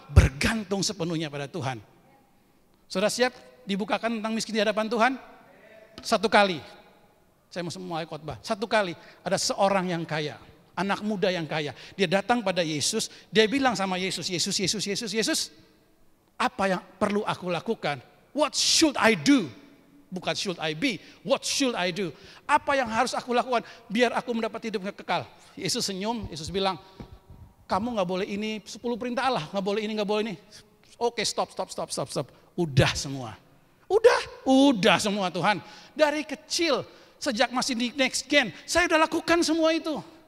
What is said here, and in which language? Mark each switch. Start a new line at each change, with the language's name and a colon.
Indonesian: Bergantung sepenuhnya pada Tuhan. Saudara siap dibukakan tentang miskin di hadapan Tuhan? Satu kali. Saya mau mulai khotbah. Satu kali ada seorang yang kaya, anak muda yang kaya. Dia datang pada Yesus, dia bilang sama Yesus, Yesus, apa yang perlu aku lakukan?
English: What should I do?
Indonesian: Bukan
English: should I be, what should I do?
Indonesian: Apa yang harus aku lakukan biar aku mendapat hidup kekal? Yesus senyum, Yesus bilang, kamu gak boleh ini, 10 perintah Allah, gak boleh ini, gak boleh ini. Oke, stop. Udah semua. Udah semua Tuhan. Dari kecil, sejak masih di Next Gen, saya udah lakukan semua itu.